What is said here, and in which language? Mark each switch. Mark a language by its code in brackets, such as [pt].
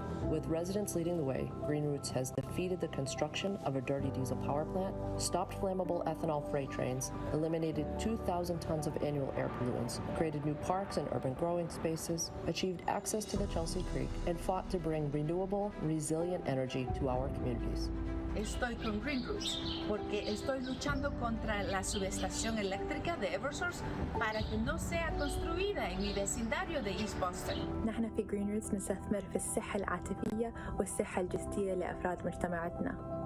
[en] With residents leading the way, Green Roots has defeated the construction of a dirty diesel power plant, stopped flammable ethanol freight trains, eliminated 2,000 tons of annual air pollutants, created new parks and urban growing spaces, achieved access to the Chelsea Creek, and fought to bring renewable, resilient energy to our communities. [es] Estoy con Green Roots porque estoy luchando contra la subestación eléctrica de Eversource para que no sea construida en mi vecindario de East Boston. [ar] نحن في Green Roots نستثمر في الصحة العاطفية والصحة الجسدية لأفراد مجتمعاتنا.